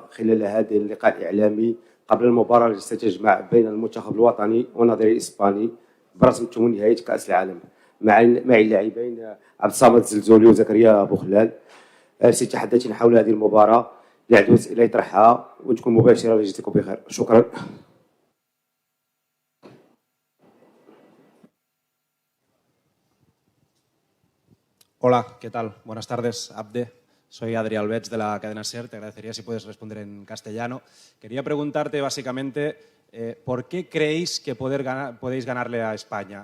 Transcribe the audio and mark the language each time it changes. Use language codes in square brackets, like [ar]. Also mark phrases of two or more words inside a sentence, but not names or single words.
[ar] خلال هذا اللقاء الإعلامي قبل المباراة التي ستجمع بين المنتخب الوطني ونظيره الإسباني برسم ثمن نهائي كأس العالم معي اللاعبين عبد الصمد الزلزولي وزكريا بوخلال، سيتحدثين حول هذه المباراة. اللي عنده أسئلة يطرحها وتكون مباشرة وجزاكم بخير. شكرا. [es] Hola, ¿qué tal? Buenas tardes, Abde. Soy Adri Albets de la cadena SER. Te agradecería si puedes responder en castellano. Quería preguntarte básicamente ¿por qué creéis que podéis ganarle a España?